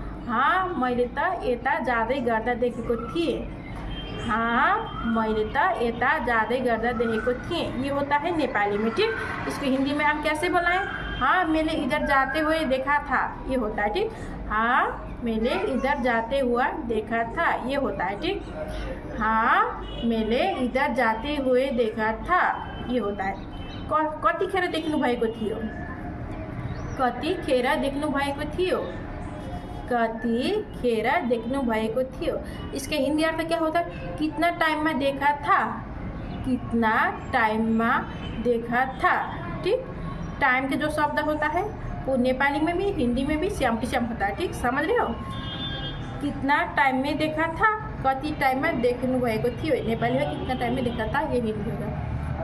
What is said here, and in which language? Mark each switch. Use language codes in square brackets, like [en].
[ne] हाँ मैले त यता जाँदै गर्दा देखेको थिएँ। हाँ मैले त यता जाँदै गर्दा देखेको थिएँ। [hi] ये होता है नेपाली में, ठीक। इसको हिंदी में हम कैसे बोलाएं? हाँ मैंने इधर जाते हुए देखा था, ये होता है, ठीक। हाँ मैंने इधर जाते हुआ देखा था, ये होता है, ठीक। हाँ मैंने इधर जाते हुए देखा था, ये होता है। [ne] कतिखेर देख्नु भएको थियो? कतिखेर देख्नु भएको थियो? कतिखेर देख्नु भएको थियो। [hi] इसके हिंदी अर्थ क्या होता है? कितना टाइम में देखा था, कितना टाइम में देखा था, ठीक। टाइम के जो शब्द होता है वो नेपाली में भी हिंदी में भी सेम टू सेम होता है, ठीक। समझ रहे हो? कितना टाइम में देखा था, [ne] कति टाइम में देख्नु भएको थियो [hi] नेपाली में कितना टाइम में देखा था, ये हिंदी होगा।